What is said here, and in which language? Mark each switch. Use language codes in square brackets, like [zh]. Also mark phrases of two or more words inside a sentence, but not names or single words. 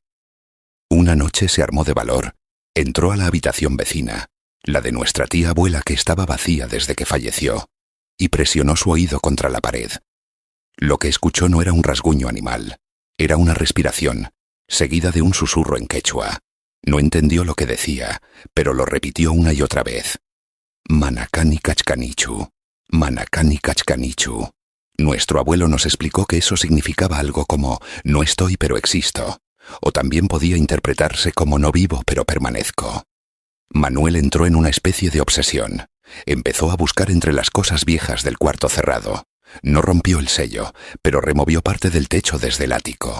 [es] Una noche se armó de valor. Entró a la habitación vecina, la de nuestra tía abuela que estaba vacía desde que falleció, y presionó su oído contra la pared. Lo que escuchó no era un rasguño animal, era una respiración, seguida de un susurro en quechua. No entendió lo que decía, pero lo repitió una y otra vez. [qu] Manacani cachcanichu. Manacani cachcanichu. [es] Nuestro abuelo nos explicó que eso significaba algo como no estoy pero existo, o también podía interpretarse como no vivo pero permanezco. Manuel entró en una especie de obsesión. Empezó a buscar entre las cosas viejas del cuarto cerrado. No rompió el sello, pero removió parte del techo desde el ático.